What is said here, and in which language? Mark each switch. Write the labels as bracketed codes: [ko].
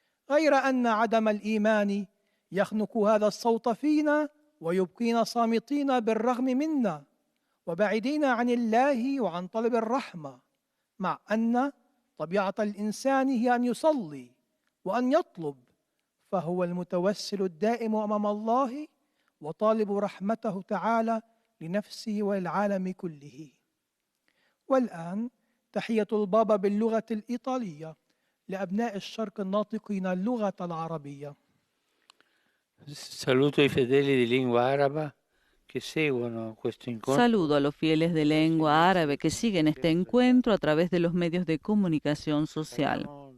[ar] غير أن عدم الإيمان يخنق هذا الصوت فينا ويبقينا صامتين بالرغم منا وبعيدين عن الله وعن طلب الرحمة، مع أن طبيعة الإنسان هي أن يصلي وأن يطلب، فهو المتوسل الدائم أمام الله وطالب رحمته تعالى لنفسه وللعالم كله. والآن تحية البابا باللغة الإيطالية لأبناء الشرق الناطقين اللغة العربية. [it] Saluto i fedeli di lingua araba que seguono questo incontro. [es] Saludo a los fieles de lengua árabe que siguen este encuentro a través de los medios de comunicación social.